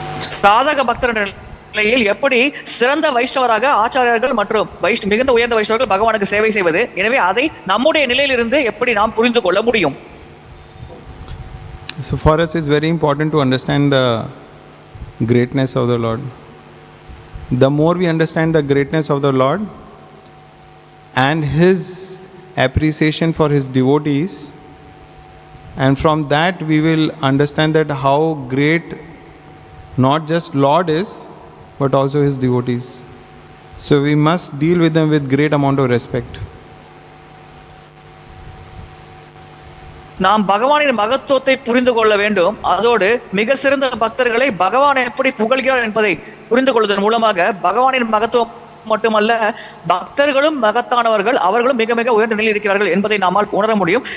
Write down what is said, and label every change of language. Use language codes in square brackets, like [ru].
[ta] சாதக பக்தர் நிலையில் எப்படி சிறந்த வைஷ்ணவராக ஆச்சாரியர்கள் மற்றும் மிகுந்த உயர்ந்த வைஷ்ணவர்கள் பகவானுக்கு சேவை செய்வது? எனவே அதை நம்முடைய நிலையிலிருந்து எப்படி நாம் புரிந்து கொள்ள முடியும்? [en] So for us it's very important to understand the greatness of the Lord. The more we understand the greatness of the Lord and His appreciation for His devotees, and from that we will understand that how great not just Lord is, but also His devotees. So we must deal with them with great amount of respect. [ta] நாம் பகவானின் மகத்துவத்தை புரிந்து கொள்ள வேண்டும். அதோடு மிக சிறந்த பக்தர்களை பகவான் எப்படி புகழ்கிறார் என்பதை புரிந்து கொள்வதன் மூலமாக பகவானின் மகத்துவம் மட்டுமல்ல, பக்தர்களும் மகத்தானவர்கள், அவர்களும் மிக மிக உயர்ந்த நிலையில் இருக்கிறார்கள் என்பதை நம்மால் உணர முடியும்.